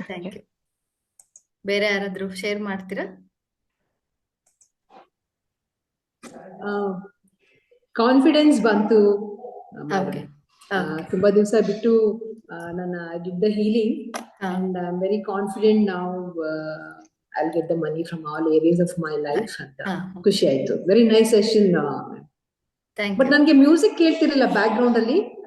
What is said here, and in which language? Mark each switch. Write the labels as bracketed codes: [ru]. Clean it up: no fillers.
[kn] Thank you. ಬೇರೆ ಯಾರಾದ್ರೂ share ಮಾಡ್ತೀರಾ? ಕಾನ್ಫಿಡೆನ್ಸ್ ಬಂತು. ಓಕೆ, ತುಂಬಾ ದಿವಸ ಬಿಟ್ಟು ನನ್ನ [en] I did the healing and I am very confident now. I'll get the money from all areas of my life. [kn] ಖುಷಿ ಆಯ್ತು. [en] Very nice session. [kn] ಬಟ್ ನನ್ಗೆ ಮ್ಯೂಸಿಕ್ ಕೇಳ್ತಿರಲಿಲ್ಲ ಬ್ಯಾಕ್ ಗ್ರೌಂಡ್ ಅಲ್ಲಿ.